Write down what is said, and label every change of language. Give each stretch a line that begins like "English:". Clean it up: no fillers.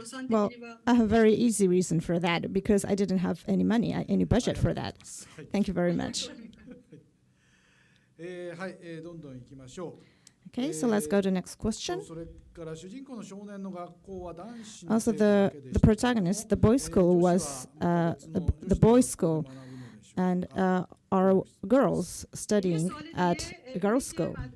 English: Well, I have a very easy reason for that, because I didn't have any money, any budget for that. Thank you very much.
Japanese: はい、どんどん行きましょう。
English: Okay, so let's go to the next question.
Japanese: それから主人公の少年の学校は男子の
English: Also,
Japanese: 生徒だけでした。
English: the protagonist, the boys' school was the boys' school, and our girls studying at a girls' school.